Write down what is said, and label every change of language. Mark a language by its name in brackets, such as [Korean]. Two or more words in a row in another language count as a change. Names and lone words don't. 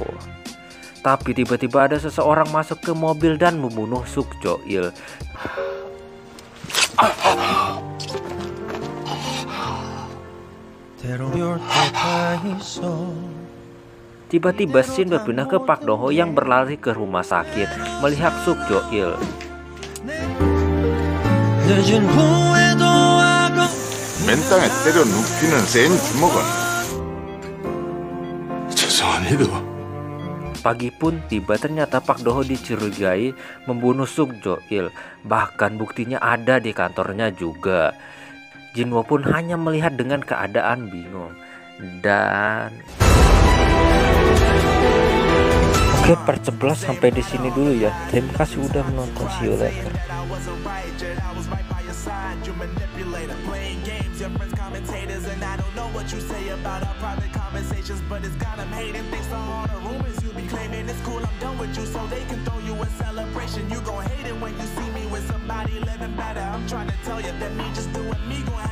[Indonesian] Tapi tiba-tiba ada seseorang masuk ke mobil dan membunuh Suk Jo-il. Tiba-tiba Shin berpindah ke Park Do-ho yang berlari ke rumah sakit melihat Suk Jo-il. [Korean] 맨땅에 때려 눕히는 센 주먹은 죄송합니다. [Indonesian] Pagi pun tiba, ternyata Park Do-ho dicurigai membunuh Suk Jo-il. Bahkan buktinya ada di kantornya juga. Jinwoo pun hanya melihat dengan keadaan bingung. Dan oke, part 11 sampai di sini dulu ya. Terima kasih udah menonton. [English] See you later. Your friends commentators and I don't know what you say about our private conversations, but it's got them hating. Thanks to all the rumors you be claiming. It's cool, I'm done with you, so they can throw you a celebration. You gon' hate it when you see me with somebody living better. I'm trying to tell you that me just doing me